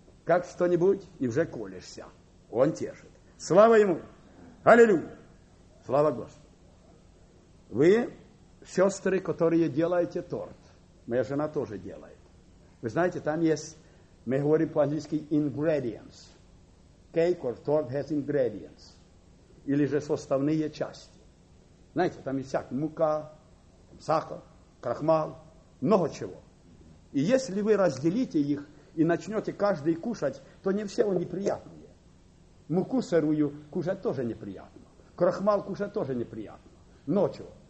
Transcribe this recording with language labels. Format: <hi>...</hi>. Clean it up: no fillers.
<ru>Как что-нибудь, и уже колешься. Он тешит. Слава Ему! Аллилуйя! Слава Господу! Вы, сестры, которые делаете торт, моя жена тоже делает. Вы знаете, там есть, мы говорим по-английски ingredients.</ru> <en>Cake or torte has ingredients.</en> <ru>Или же составные части. Знаете, там есть всякая мука, сахар, крахмал, много чего. И если вы разделите их и начнете каждый кушать, то не все они приятные. Муку сырую кушать тоже неприятно. Крахмал кушать тоже неприятно. Много чего.</ru>